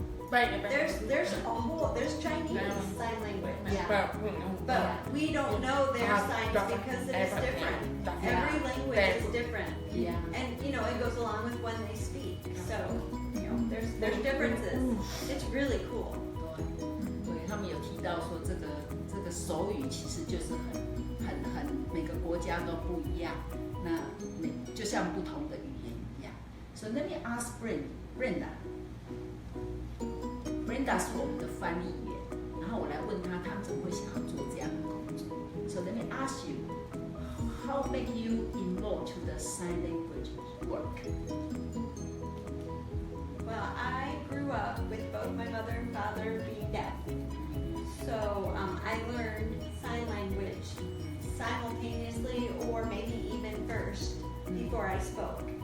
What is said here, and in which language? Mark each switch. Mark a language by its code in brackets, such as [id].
[en] There's Chinese sign language. Yeah. But we don't know their signs because it is different. Every language is different. Yeah. And it goes along with when they speak. So there's differences. It's really cool. [zh] 对，他们有提到说这个手语其实就是很每个国家都不一样，那就像不同的语言一样。 [en] So let me ask Brenda. [zh] Brenda 是我们的翻译员，然后我来问他们怎么会想要做这样的工作。 [en] So let me ask you, how make you involved to the sign language work? Well, I grew up with both my mother and father being deaf. So I learned sign language simultaneously or maybe even first before I spoke.